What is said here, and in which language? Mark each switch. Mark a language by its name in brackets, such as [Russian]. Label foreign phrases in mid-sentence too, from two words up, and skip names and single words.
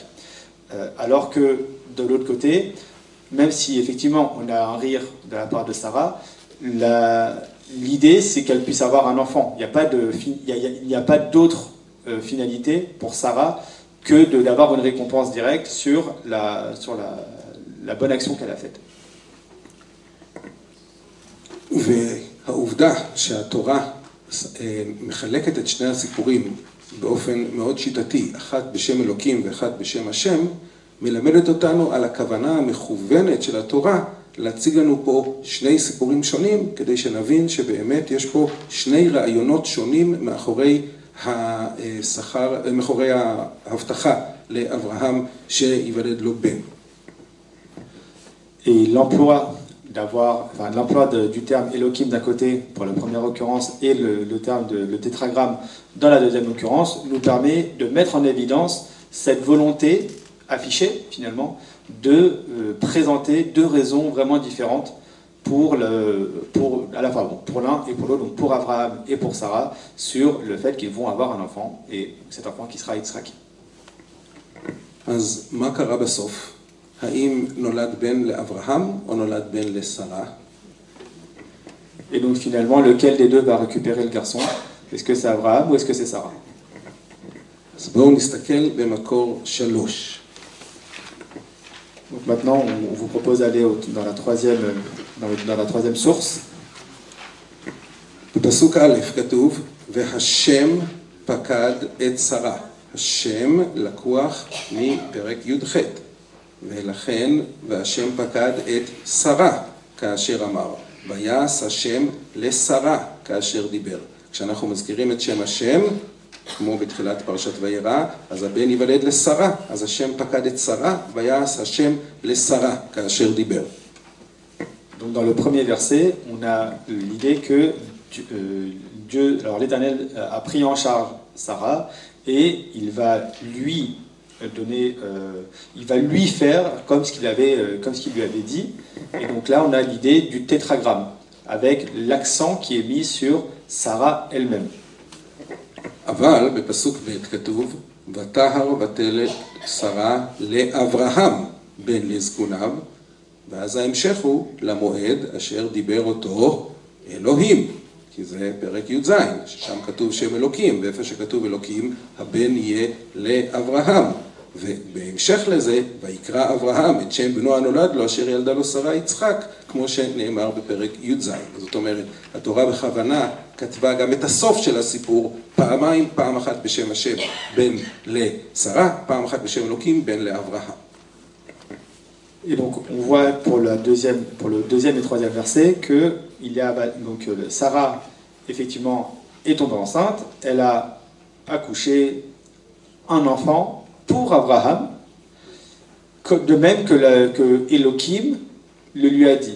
[French] Alors que de l'autre côté, même si effectivement on a un rire de la part de Sarah, l'idée, c'est qu'elle puisse avoir un enfant. Il n'y a pas d'autre finalité pour Sarah que d'avoir une récompense directe sur la bonne action qu'elle a faite. [Hebrew] והעובדה שהתורה מחלקת את שני הסיפורים באופן מאוד שיטתי, אחת בשם אלוקים ואחת בשם השם, מלמדת אותנו על הכוונה המכוונת של התורה להציג לנו פה שני סיפורים שונים, כדי שנבין שבאמת יש פה שני רעיונות שונים מאחורי ההבטחה לאברהם שיוולד לו בן. [French] Et l'emploi du terme Elohim d'un côté pour la première occurrence et le tétragramme dans la deuxième occurrence nous permet de mettre en évidence cette volonté affichée finalement de présenter deux raisons vraiment différentes à la fois pour l'un et pour l'autre, donc pour Abraham et pour Sarah, sur le fait qu'ils vont avoir un enfant, et cet enfant qui sera Yitzhak. [Hebrew] אז מה קרה בסוף? האם נולד בן לאברהם או נולד בן לשרה? [French] Et donc finalement, lequel des deux va récupérer le garçon? Est-ce que c'est Abraham ou est-ce que c'est Sarah? [Hebrew] אז בואו נסתכל במקור 3. [French] Donc maintenant, on vous propose d'aller dans la troisième source. [Hebrew] בפסוק א' כתוב, והשם פקד את שרה. השם לקוח מפרק י"ח. ולכן, והשם פקד את שרה, כאשר אמר. ויעש השם לשרה, כאשר דיבר. כשאנחנו מזכירים את שם השם, כמו בתחילת פרשת וירא, אז הבן ייוולד לשרה, אז השם פקד את שרה, ויעש השם לשרה, כאשר דיבר. [French] Donc dans le premier verset, on a l'idée que alors l'Éternel a pris en charge Sarah et il va lui faire comme ce qu'il lui avait dit. Et donc là, on a l'idée du tétragramme avec l'accent qui est mis sur Sarah elle-même. [Hebrew] אבל בפסוק ב' כתוב, ותהר ותלד שרה לאברהם בן לזקוניו, ואז ההמשך הוא למועד אשר דיבר אותו אלוהים, כי זה פרק י"ז, ששם כתוב שם אלוקים, ואיפה שכתוב אלוקים, הבן יהיה לאברהם. ובהמשך לזה, ויקרא אברהם את שם בנו הנולד לו, אשר ילדה לו שרה יצחק, כמו שנאמר בפרק י"ז. זאת אומרת, התורה בכוונה כתבה גם את הסוף של הסיפור פעמיים, פעם אחת בשם השם בן לשרה, פעם אחת בשם אלוקים בן לאברהם. [French] Et donc on voit pour le deuxième et troisième verset que Sarah effectivement est tombée enceinte, elle a accouché un enfant pour Abraham, de même que Elohim le lui a dit.